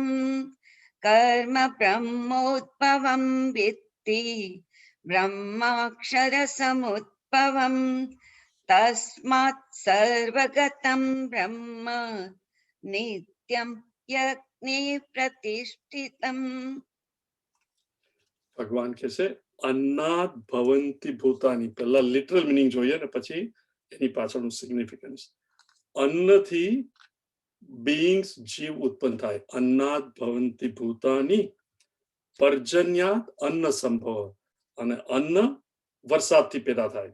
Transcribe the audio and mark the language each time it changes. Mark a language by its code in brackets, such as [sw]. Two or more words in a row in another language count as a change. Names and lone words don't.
[sa] कर्म ब्रह्मोद्भवं विद्धि, ब्रह्माक्षर समुद्भवं. तस्मात् सर्वगतं ब्रह्म, नित्यं यज्ञे प्रतिष्ठितं. [gu] ભગવાન કહે છે [sa] अन्नाद भवन्ति भूतानि. [gu] પહેલા [en] literal meaning [gu] જોઈએ ને પછી એની પાછળનું સિગ્નિફિકન્સ. અન્નથી બીઈંગ્સ જીવ ઉત્પન્ન થાય. [sa] अन्नाद भवन्ति भूतानि पर्जन्यात अन्न सम्भव, [gu] અને અન્ન વરસાદથી પેદા થાય.